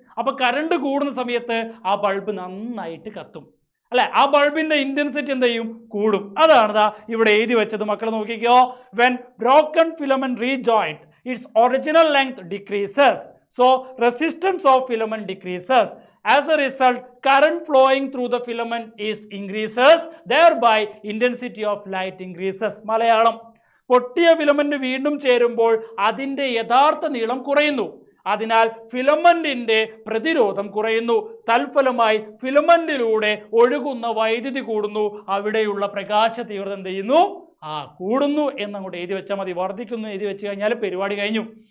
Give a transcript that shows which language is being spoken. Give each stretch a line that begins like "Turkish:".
Malayalam: അപ്പൊ കറണ്ട് കൂടുന്ന സമയത്ത് ആ ബൾബ് നന്നായിട്ട് കത്തും അല്ലെ? ആ ബൾബിന്റെ ഇന്റൻസിറ്റി എന്ത് ചെയ്യും? കൂടും. അതാണ് ഇവിടെ എഴുതി വെച്ചത്. മക്കൾ നോക്കിക്കോ.
English: When broken filament rejoined its original length decreases, so resistance of filament decreases. As a result, current flowing through the filament is increases, thereby intensity of light increases.
Malayalam: Malayalam: പൊട്ടിയ ഫിലമെന്റ് വീണ്ടും ചേരുമ്പോൾ അതിന്റെ യഥാർത്ഥ നീളം കുറയുന്നു, അതിനാൽ ഫിലമെന്റിന്റെ പ്രതിരോധം കുറയുന്നു. തൽഫലമായി ഫിലമെന്റിലൂടെ ഒഴുകുന്ന വൈദ്യുതി കൂടുന്നു, അവിടെയുള്ള പ്രകാശ തീവ്രത എന്ത് ചെയ്യുന്നു? കൂടുന്നു എന്നങ്ങോട്ട് എഴുതി വെച്ചാൽ മതി. വർദ്ധിക്കുന്നു എഴുതി വെച്ച് കഴിഞ്ഞാൽ പരിപാടി കഴിഞ്ഞു.